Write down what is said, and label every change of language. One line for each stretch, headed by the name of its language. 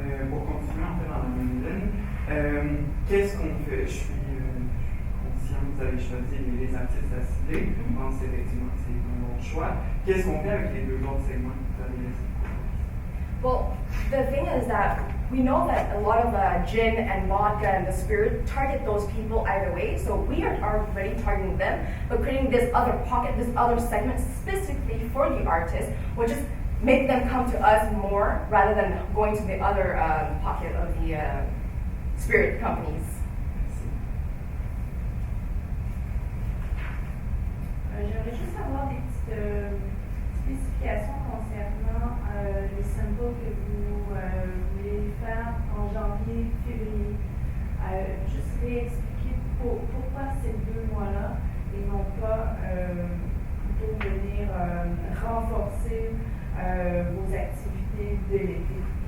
French: Pour continuer en fait dans la même ligne, qu'est-ce qu'on fait? Je suis conscient que vous avez choisi les artistes à cibler. Je pense effectivement que c'est un bon choix. Qu'est-ce qu'on fait avec les 2 autres segments que vous avez laissés?
English: Well, the thing is that we know that a lot of gin and vodka and the spirit target those people either way. So we are already targeting them, but creating this other pocket, this other segment specifically for the artists, will just make them come to us more rather than going to the other pocket of the spirit companies.
French: J'aimerais juste avoir des petites spécifications concernant les samples que vous voulez faire en janvier, février. Juste réexpliquer pourquoi ces 2 mois-là et non pas plutôt venir renforcer vos activités de l'été.